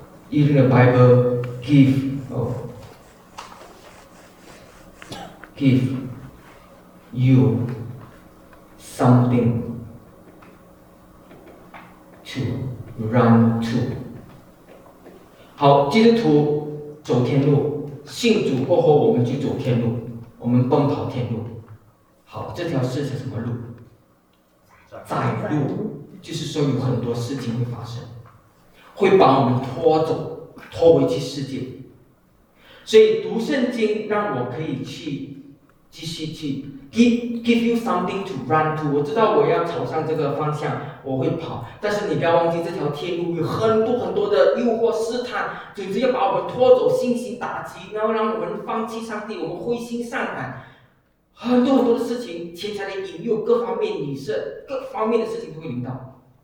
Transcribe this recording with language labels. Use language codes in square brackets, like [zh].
[en] Reading the Bible give you something to run to. [zh] 好，基督徒走天路，信主过后我们去走天路，我们奔跑天路。好，这条是什么路？窄路，就是说有很多事情会发生，会把我们拖走，拖回去世界。所以读圣经让我可以去继续去 [en] give you something to run to。 [zh] 我知道我要朝向这个方向我会跑，但是你不要忘记这条天路有很多很多的诱惑试探，总之要把我们拖走，信心打击，然后让我们放弃上帝，我们灰心丧胆，很多很多的事情，钱财的引诱，各方面女色各方面的事情都会领到。